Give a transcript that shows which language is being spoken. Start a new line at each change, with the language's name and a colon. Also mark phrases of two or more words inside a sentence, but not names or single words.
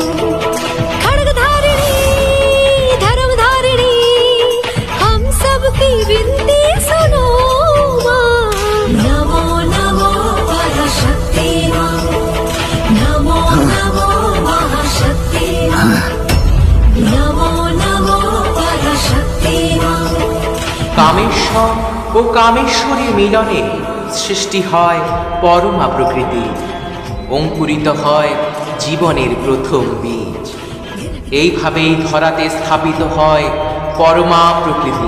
Hindi: खड्गधारिणी धर्मधारिणी हम सबकी विनती सुनो मां। नमो नमो पराशक्ति मां, नमो नमो महाशक्ति मां, नमो नमो पराशक्ति मां।
Bangla: কামেশ্বর ও কামেশ্বরীর মিলনে সৃষ্টি হয় পরমা প্রকৃতি, অঙ্কুরিত হয় জীবনের প্রথম বীজ। এইভাবেই ধরাতে স্থাপিত হয় পরমা প্রকৃতি।